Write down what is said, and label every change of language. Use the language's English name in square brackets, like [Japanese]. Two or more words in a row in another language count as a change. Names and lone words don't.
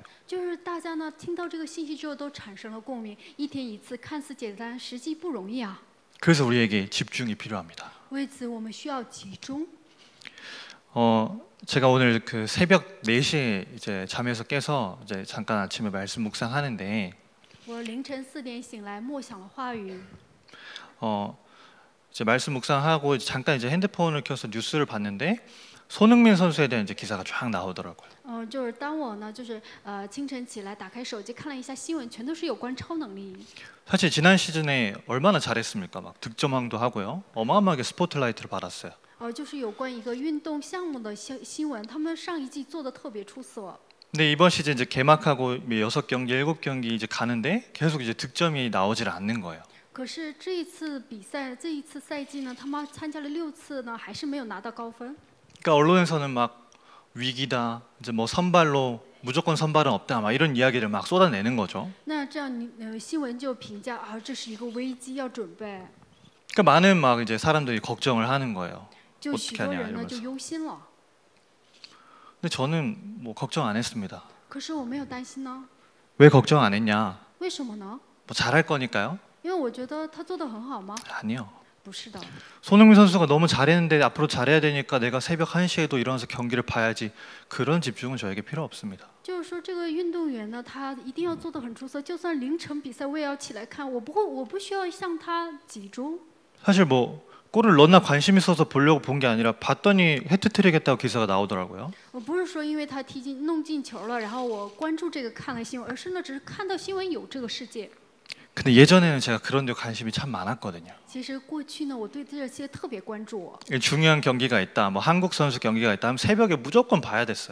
[Chinese] 就是大家呢听到这个信息之后都产生了共鸣，一天一次看似简单，实际不容易啊。 [Korean] 그래서 우리에게 집중이 필요합니다. [Chinese] 为此，我们需要集中。 [Korean] 제가 오늘 그 새벽 4시에 이제 잠에서 깨서 이제 잠깐 아침에 말씀 묵상하는데 [Chinese] 我凌晨4点醒来，默想了话语。 [Korean] 이제 말씀 묵상하고 잠깐 이제 핸드폰을 켜서 뉴스를 봤는데 손흥민 선수에 대한 이제 기사가 쫙 나오더라고요. [Chinese] 就是当我呢，清晨起来打开手机看了一下新闻，全都是有关超能力。 [Korean] 사실 지난 시즌에 얼마나 잘했습니까? 막 득점왕도 하고요. 어마어마하게 스포트라이트를 받았어요. [Chinese] 就是有关一个运动项目的新闻，他们上一季做的特别出色。 [Korean] 근데 이번 시즌 이제 개막하고 6경기, 7경기 이제 가는데 계속 이제 득점이 나오질 않는 거예요. [Chinese] 可是这一次比赛，这一次赛季呢，他们参加了6次呢，还是没有拿到高分。 [Korean] 그러니까 언론에서는 막 위기다, 이제 뭐 선발로 무조건 선발은 없다, 막 이런 이야기를 막 쏟아내는 거죠. [Chinese] 那这样新闻就评价啊，这是一个危机，要准备。 [Korean] 그러니까 많은 막 이제 사람들이 걱정을 하는 거예요. [Chinese] 就许 [Korean] 어떻게 [Chinese] 多 [Korean] 하냐 [Chinese] 人呢就 [Korean] 이러면서. [Chinese] 忧心了。 [Korean] 근데 저는 뭐 걱정 안 했습니다. [Chinese] 可是我没有担心呢， [Korean] 왜 걱정 안 했냐? [Chinese] 为什么呢？ [Korean] 뭐 잘할 거니까요? [Chinese] 因为我觉得他做的很好吗？ [Korean] 아니요. [Chinese] 不是的， [Korean] 손흥민 선수가 너무 잘했는데 앞으로 잘해야 되니까 내가 새벽 1시에도 일어나서 경기를 봐야지. 그런 집중은 저에게 필요 없습니다. [Chinese] 就是说这个运动员呢，他一定要做得很出色，就算凌晨比赛我也要起来看，我不需要向他集中。 [Korean] 사실 뭐 골을 넣나 관심 있어서 보려고 본 게 아니라 봤더니 해트트릭 했다고 기사가 나오더라고요. [Chinese] 我不是说因为他弄进球了，然后我关注这个看了新闻，而是呢只是看到新闻有这个事件。 [Korean] 근데 예전에는 제가 그런 데 관심이 참 많았거든요. [Chinese] 其实过去呢，我对这些特别关注。 [Korean] 중요한 경기가 있다, 뭐 한국 선수 경기가 있다 하면 새벽에 무조건 봐야 됐어요.